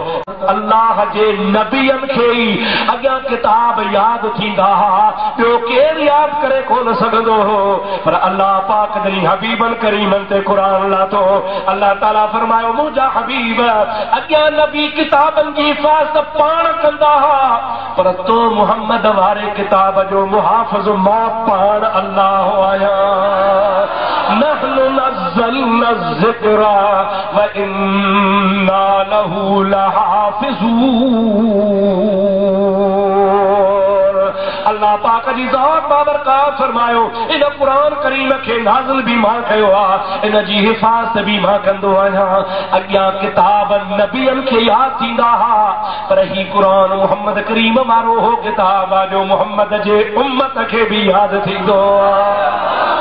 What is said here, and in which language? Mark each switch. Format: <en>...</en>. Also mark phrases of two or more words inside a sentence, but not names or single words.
<sd>अल्लाह जे नबीअनि खे ई अॻियां किताब याद थींदा हा ॿियो केरु याद करे कोन सघंदो हो पर अल्लाह पाक जॾहिं हबीबन करीमन ते क़ुरान लाथो अल्लाह ताला फरमायो मुंहिंजा हबीब अॻियां नबी किताबनि जी हिफ़ाज़त पाण कंदा हा पर तो मुहम्मद वारे किताब जो मुहाफ़िज़ मां पाण अल्लाह आहियां।</sd> <ar>نحن نزلنا ذكرا و إنا له لحافظون.</ar> <sd>अल्लाह पाक जी ज़ात बाबरकात फरमायो इन कुरान करीम के नाज़िल भी मां कयो आ इन जी हिफाज़त भी मां कंदो आहियां। अॻियां किताब नबियन खे याद थींदा हा पर ही कुरान मुहम्मद करीम वारो हो किताब आ जो मुहम्मद जे उम्मत खे भी याद थींदो आ।</sd>